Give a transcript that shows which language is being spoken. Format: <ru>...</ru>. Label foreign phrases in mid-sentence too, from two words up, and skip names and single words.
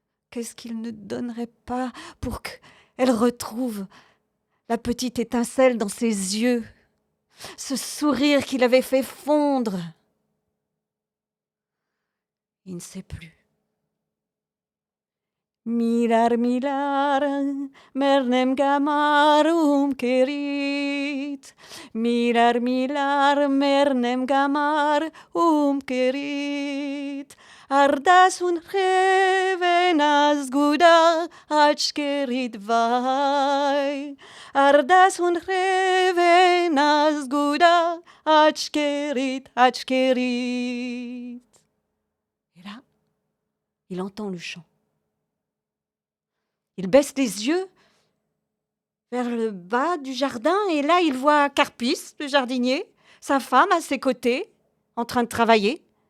<fr>qu'est-ce qu'il ne donnerait pas pour qu'elle retrouve la petite étincelle dans ses yeux, ce sourire qui l'avait fait fondre. Il ne sait plus. Mirar, mirar, mernem gamar kerit. Mirar, mirar, mernem gamar kerit. Ardas un revenas guda achkerit vai. Ardas un revenas guda achkerit. Et là, il entend le chant. Il baisse les yeux vers le bas du jardin et là, il voit Carpis, le jardinier, sa femme à ses côtés, en train de travailler.</fr>